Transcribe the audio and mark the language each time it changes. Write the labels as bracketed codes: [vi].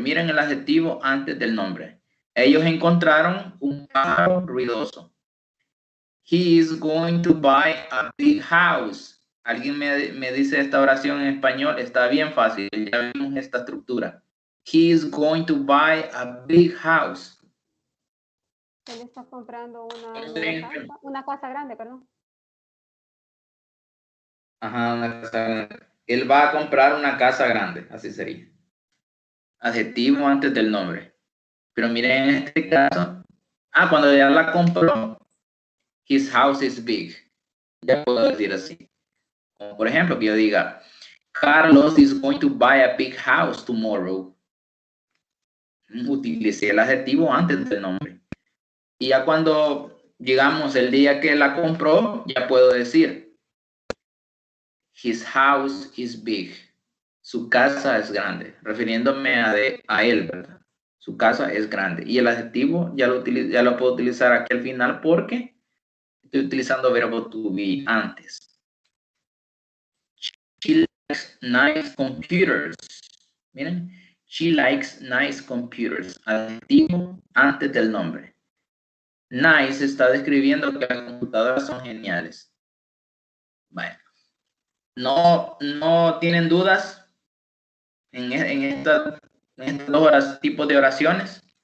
[es] Miren el adjetivo antes del nombre. Ellos encontraron un pájaro ruidoso. [en] He is going to buy a big house. [es] Alguien me dice esta oración en español. Está bien fácil. Ya vimos esta estructura. [en] He is going to buy a big house. [es] Él está comprando una casa grande, perdón. Ajá, una casa grande. Él va a comprar una casa grande, así sería. Adjetivo antes del nombre. Pero miren en este caso. Cuando ya la compró. [en] His house is big. [es] Ya puedo decir así. Como por ejemplo, que yo diga, Carlos [en] is going to buy a big house tomorrow. [es] Utilicé el adjetivo antes del nombre. Y ya cuando llegamos el día que la compró, ya puedo decir, [en] his house is big. [es] Su casa es grande, refiriéndome a él, ¿verdad? Su casa es grande. Y el adjetivo ya lo puedo utilizar aquí al final porque estoy utilizando verbo to be antes. [en] She likes nice computers. Miren, she likes nice computers. [es] Adjetivo antes del nombre. Nice está describiendo que las computadoras son geniales. Bueno. No tienen dudas en estos dos tipos de oraciones.